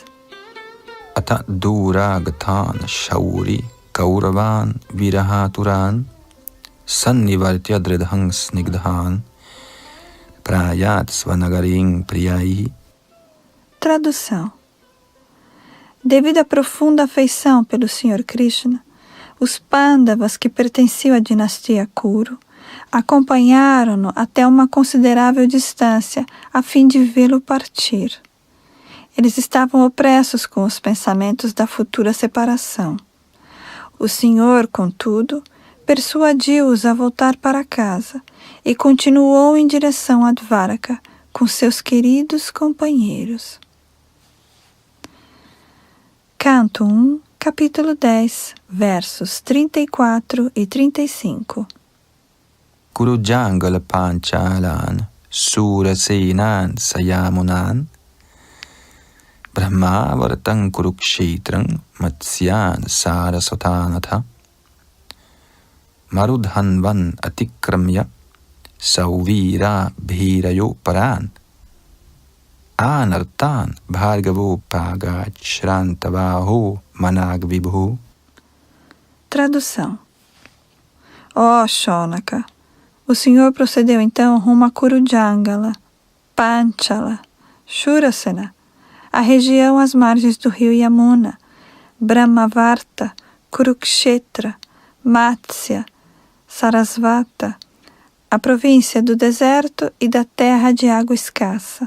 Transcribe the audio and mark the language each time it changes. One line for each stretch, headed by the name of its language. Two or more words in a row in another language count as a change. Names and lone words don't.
Sanskrit: अथ दूरागतान् शौरिः कौरवान् विरहातुरान् संनिवर्त्य दृढं स्निग्धान् प्रायात् स्वनगरीं प्रियैः.
Portuguese: Tradução. Devido à profunda afeição pelo Senhor Krishna, os Pandavas que pertenciam à dinastia Kuru acompanharam-no até uma considerável distância, a fim de vê-lo partir. Eles estavam opressos com os pensamentos da futura separação. O Senhor, contudo, persuadiu-os a voltar para casa e continuou em direção a Dvaraka com seus queridos companheiros. Canto 1, capítulo 10, versos 34 e 35.
Sanskrit: कुरुजाङ्गल पाञ्चालान् शूरसेनान् सयामुनान् ब्रह्मावर्तान् कुरुक्षेत्रान् मत्स्यान् सारस्वतानथ मरुधन्वान् अतिक्रम्य सौवीर आभीरयोः परान् आनर्तान् भार्गव उपागाच्छ्रान्तवाहो मनाग्विभुः.
Portuguese: Tradução. Ó Shonaka, o Senhor procedeu então rumo a Kurujangala, Panchala, Shurasena, a região às margens do rio Yamuna, Brahmavarta, Kurukshetra, Matsya, Sarasvata, a província do deserto e da terra de água escassa.